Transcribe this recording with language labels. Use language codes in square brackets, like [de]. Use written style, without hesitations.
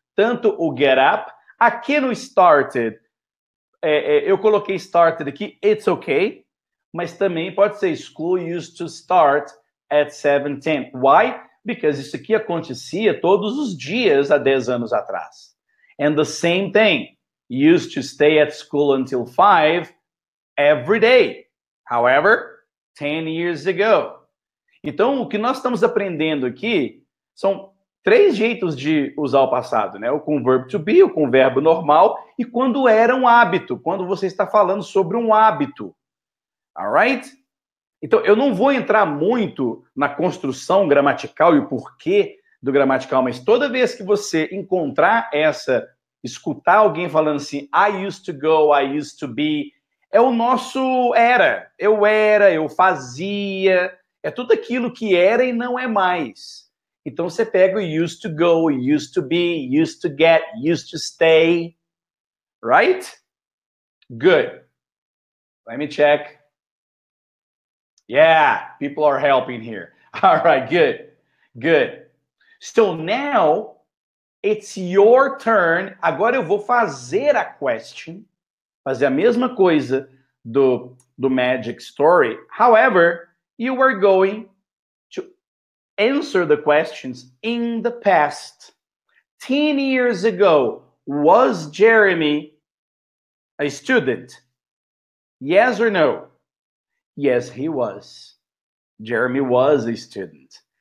[pt] Tanto o get up, aqui no started, eu coloquei started aqui, [en] it's okay, [pt] mas também pode ser [en] school used to start at 7:10. Why? Because [pt] isso aqui acontecia todos os dias há 10 anos atrás. [en] And the same thing, used to stay at school until 5 every day. However, 10 years ago. [pt] Então, o que nós estamos aprendendo aqui são 3 jeitos de usar o passado, né? O com o verbo to be, o com o verbo normal e quando era um hábito, quando você está falando sobre um hábito. [en] Alright? [pt] Então, eu não vou entrar muito na construção gramatical e o porquê do gramatical, mas toda vez que você encontrar escutar alguém falando assim, [en] I used to go, I used to be, [pt] é o nosso era, eu fazia, é tudo aquilo que era e não é mais. Então, você pega o [en] used to go, used to be, used to get, used to stay, right? Good. Let me check. Yeah, people are helping here. All right, good, good. So now, it's your turn. [pt] Agora eu vou fazer a question, fazer a mesma coisa do Magic Story. [en] However, you are going to answer the questions in the past. 10 years ago, was Jeremy a student? Yes or no? Yes, he was. Jeremy was a student.